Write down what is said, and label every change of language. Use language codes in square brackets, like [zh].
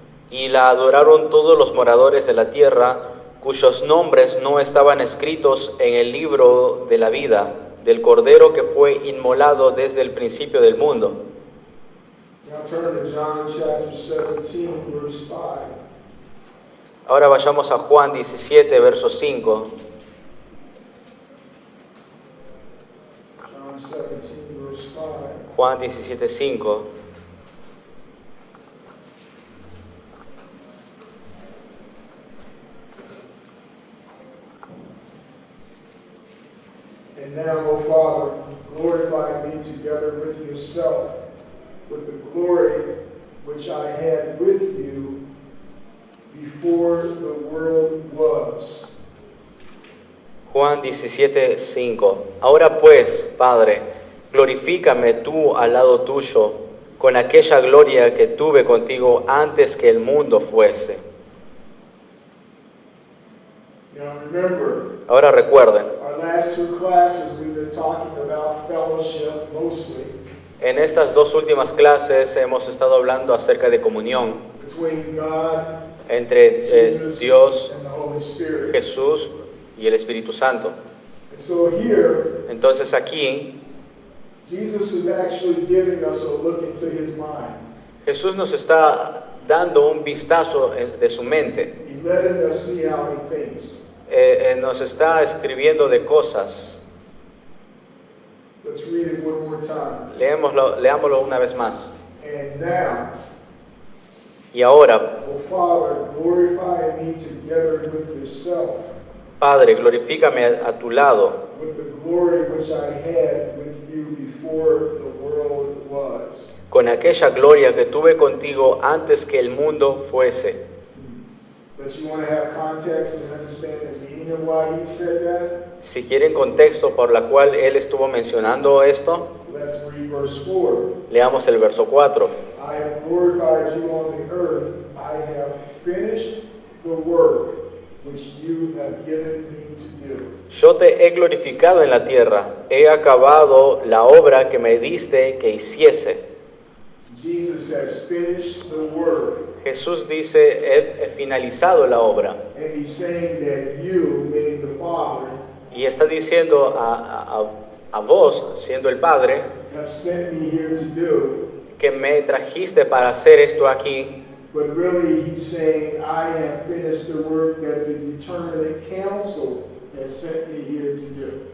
[es] Y la adoraron todos los moradores de la tierra, cuyos nombres no estaban escritos en el libro de la vida del Cordero que fue inmolado desde el principio del mundo. [en] Now turn to John chapter 17, verse 5. [es] Ahora vayamos a Juan 17, verso 5. [en] John 17, verse 5. [es] Juan 17, 5. [en] And now, O Father, glorify me together with yourself, with the glory which I had with you before the world was. [es] Juan 17, 5. Ahora pues, Padre, glorifícame tú al lado tuyo, con aquella gloria que tuve contigo antes que el mundo fuese. [en] Now remember, [es] Ahora recuerden, [en] our last two classes we've been talking about fellowship mostly [es] en estas dos últimas clases hemos estado hablando acerca de comunión [en] between God, [es] entre [en] Jesus, [es] Dios, [en] and the Holy Spirit. [es] Jesús y el Espíritu Santo. [en] And so here, [es] Entonces aquí [en] Jesus is actually giving us a look into his mind. [es] Jesús nos está dando un vistazo de su mente. [en] He's letting us see how he thinks. [es] Nos está escribiendo de cosas. [en] Let's read it one more time. [es] Leámoslo una vez más. [en] And now, [es] Y ahora, [en] O Father, glorify me together with yourself, [es] Padre, glorifícame a tu lado, [en] with the glory which I had with you before the world was. [es] con aquella gloria que tuve contigo antes que el mundo fuese. [en] But you want to have context and understand the meaning of why he said that? [es] Si quieren contexto por la cual él estuvo mencionando esto, [en] Let's read verse 4. [es] leamos el verso 4. [en] I have glorified you on the earth. I have finished the work which you have given me to do. [es] Yo te he glorificado en la tierra, he acabado la obra que me diste que hiciese. [en] Jesus has finished the work. [es] Jesús dice, he finalizado la obra. [en] And he's saying that you, meaning the Father, [es] Y está diciendo a vos, siendo el Padre, [en] have sent me here to do. [es] que me trajiste para hacer esto aquí. [en] But really, he's saying, I have finished the work that the determinate council has sent me here to do.